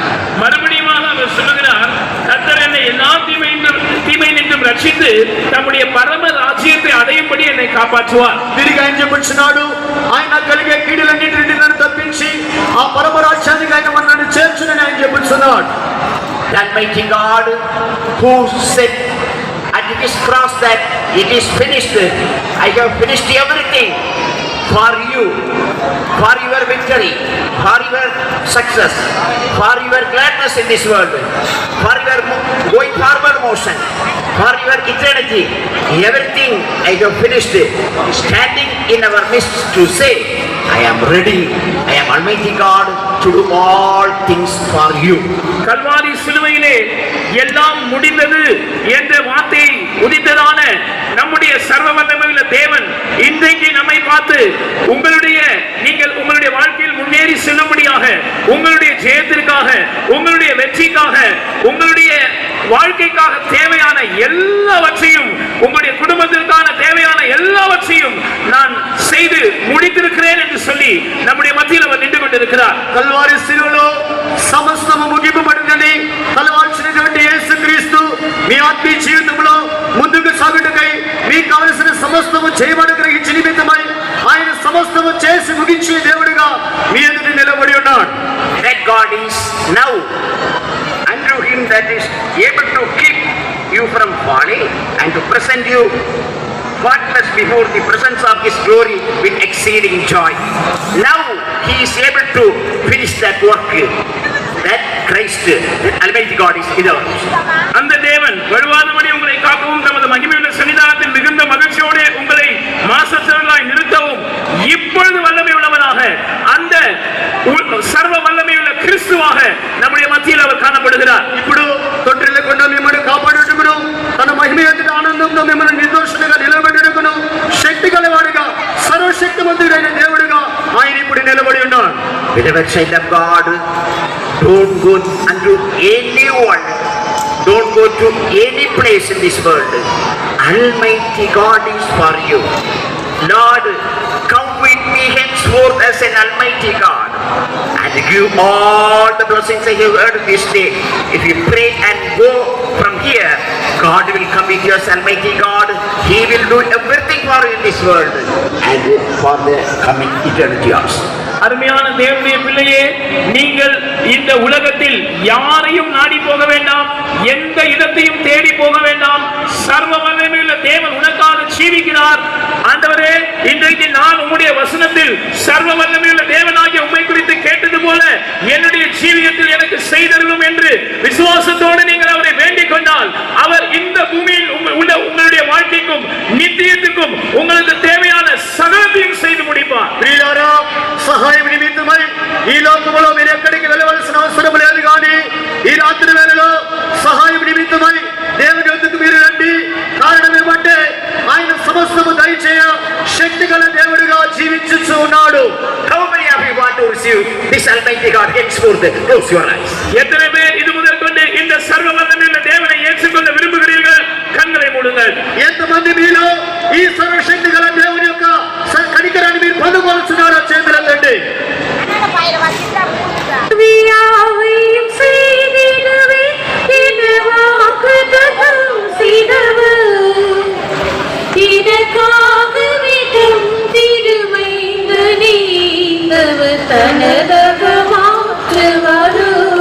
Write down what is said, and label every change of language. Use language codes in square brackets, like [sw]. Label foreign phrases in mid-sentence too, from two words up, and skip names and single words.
[ta] மறுபடியும் அவர் சொல்லுகிறார், கர்த்தர் என்னை எல்லா தீமை நின்றும் ரட்சித்து தம்முடைய பரம ராஜ்யத்தை அடையும்படி என்னை காப்பாற்றுவார். [te] తిరిగి ఆయన చెబుతున్నాడు, ఆయన కలిగే కీడులన్నిటి నుండి నన్ను తప్పించి ఆ పరమ రాజ్యానికి ఆయన నన్ను చేర్చునని ఆయన చెబుతున్నాడు. [en] The Almighty God who said at his cross that it is finished. I have finished everything for you, for your victory, for your success, for your gladness in this world, for your going forward motion, for your eternity. Everything I have finished. Standing in our midst to say, I am ready. I am Almighty God to do all things for you. [ta] கல்வாரி சிலுவையிலே எல்லாம் முடிந்தது என்ற வார்த்தை உதித்ததான நம்முடைய சர்வ வல்லமையுள்ள தேவன் இன்றைக்கு நம்மை பார்த்து நீங்கள் உங்களுடைய வாழ்க்கையில் முன்னேறி செல்லும்படியாக, உங்களுடைய ஜெயத்திற்காக, உங்களுடைய வெற்றிக்காக, உங்களுடைய வாழ்க்கைக்காக தேவையான எல்லாவற்றையும், உங்களுடைய குடும்பத்திற்கான தேவையான எல்லாவற்றையும் நான் செய்து முடித்திருக்கிறேன் என்று சொல்லி நம்முடைய மத்தியில் அவர் நின்று கொண்டிருக்கிறார். [te] కల్వారి శిలువలో సమస్తము ముగింపబడినది. కలవాల్సినటువంటి యేసుక్రీస్తు మీ ఆత్మీయ జీవితంలో ముందుకు సాగుటకై మీకు కావలసిన సమస్తము చేయబడి గ్రహించి నిమిత్తమై ఆయన సమస్తము చేసి ముగించే దేవుడిగా మీ ఎదుట నిలబడి ఉన్నాడు. [en] God is now unto him that is able to keep you from falling and to present you faultless before the presence of his glory with exceeding joy. Now he is able to finish that work that Christ, that Almighty God is in our midst. [ta] அந்த தேவன் வலுவானபடி உங்களை காக்கவும் தமது மகிமையுள்ள சன்னிதானத்தில் மிகுந்த மகிழ்ச்சியோடு உங்களை மாசற்றவர்களாய் நிறுத்தவும் இப்பொழுது வல்லமை உள்ளவராக அந்த சர்வ வல்லமையுள்ள கிறிஸ்துவாக நம்முடைய மத்தியில் அவர் காணப்படுகிறார். [te] ఇప్పుడు తొట్టిల్లకుండా మిమ్మల్ని కాపాడుటకును తన మహిమ యొక్క ఆనందంతో మిమ్మల్ని నిర్దోషులుగా నిలబెట్టుటకును శక్తి గలవాడుగా సర్వశక్తిమంతుడైన దేవుడుగా ఆయన ఇప్పుడు నిలబడి ఉన్నాడు. [en] Beloved child of God, don't go unto anyone, don't go to any place in this world. Almighty God is for you. Lord, come with me henceforth as an Almighty God and give all the blessings I have heard this day. If you pray and go from here, God will come with you as Almighty God. He will do everything for you in this world and for the coming eternity also. [ta] அருமையான தேவனுடைய பிள்ளையே, நீங்கள் இந்த உலகத்தில் யாரையும் நாடி போக வேண்டாம், எந்த இடத்தையும் தேடி போக வேண்டாம். சர்வ வல்லமையுள்ள தேவன் உனக்காக ஜீவிக்கிறார். ஆண்டவரே, இன்றைக்கு நான் உம்முடைய வசனத்தில் சர்வ வல்லமையுள்ள தேவனாகிய உம்மை குறித்து கேட்டது போல என்னுடைய ஜீவியத்தில் எனக்கு செய்தருளும் என்று விசுவாசத்தோடு நீங்கள் அவரை வேண்டிக் கொண்டால் அவர் இந்த பூமியில் உள்ள உங்களுடைய வாழ்க்கைக்கும் நித்தியத்துக்கும் உங்களுக்கு தேவையான சகலத்தையும் செய்து முடிப்பார். [te] ప్రియులారా, సహాయం నిమిత్తమై ఈ లోకములో మీరు ఎక్కడికి వెళ్ళవలసిన అవసరం లేదు, కానీ ఈ రాత్రి వేళలో సహాయం నిమిత్తమై దేవుని వద్దకు మీరు రండి. కారణం ఏమంటే ఆయన సమస్తము దయచేయ శక్తి గల దేవుడిగా జీవించుచు ఉన్నాడు. [en] How many of you want to receive this Almighty God henceforth? Close your eyes. [ta] எத்தனை பேர் இது முதல் கொண்டு இந்த சர்வ வல்லமையுள்ள தேவனை ஏற்றுக்கொள்ள விரும்புகிறீர்கள்? கண்களை மூடுங்கள். [te] ఎంతమంది మీలో ఈ సర్వశక్తి గల దేవుని యొక్క కనికరాన్ని మీరు పొందుకోవాల్సినారో చేతులెత్తండి. [ta] யாவையும் செய்திடுவே என வாக்குத்தத்தம் செய்தவர், எனக்காகவே தம் திருமைந்தனே இந்தவர் தனதாக மாற்றுவாரோ.